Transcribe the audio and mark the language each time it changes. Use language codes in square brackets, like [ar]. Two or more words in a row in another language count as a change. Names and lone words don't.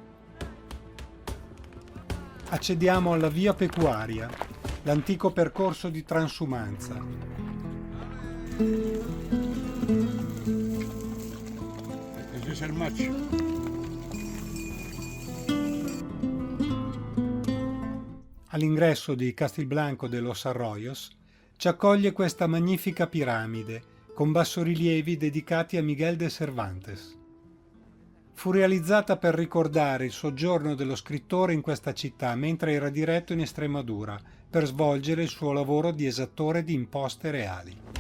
[it] Accediamo alla via Pecuaria, l'antico percorso di transumanza. All'ingresso di Castilblanco de los Arroyos ci accoglie questa magnifica piramide con bassorilievi dedicati a Miguel de Cervantes. Fu realizzata per ricordare il soggiorno dello scrittore in questa città mentre era diretto in Estremadura per svolgere il suo lavoro di esattore di imposte reali.